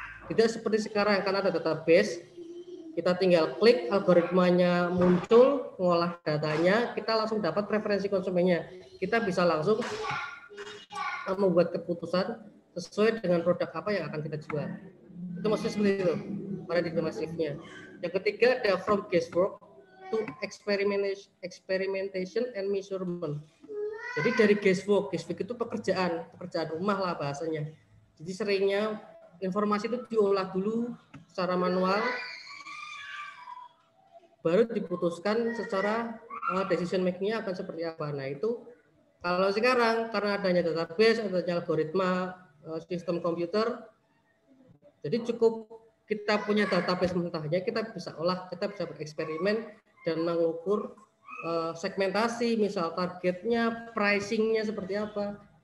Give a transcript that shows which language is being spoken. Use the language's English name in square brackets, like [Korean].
[Indonesian] Tidak seperti sekarang karena ada database, kita tinggal klik, algoritmanya muncul, ngolah datanya, kita langsung dapat preferensi konsumennya. Kita bisa langsung membuat keputusan sesuai dengan produk apa yang akan kita jual. Itu maksudnya seperti itu, paradigma shift-nya. Yang ketiga ada [English] from guesswork to experimentation and measurement. [Indonesian] Jadi dari guesswork itu pekerjaan rumah lah bahasanya. Jadi seringnya informasi itu diolah dulu secara manual, baru diputuskan secara decision making-nya akan seperti apa. Nah itu kalau sekarang karena adanya database, adanya algoritma sistem komputer, jadi cukup kita punya database mentahnya, kita bisa olah, kita bisa bereksperimen dan mengukur segmentasi, misal targetnya, pricing-nya seperti apa.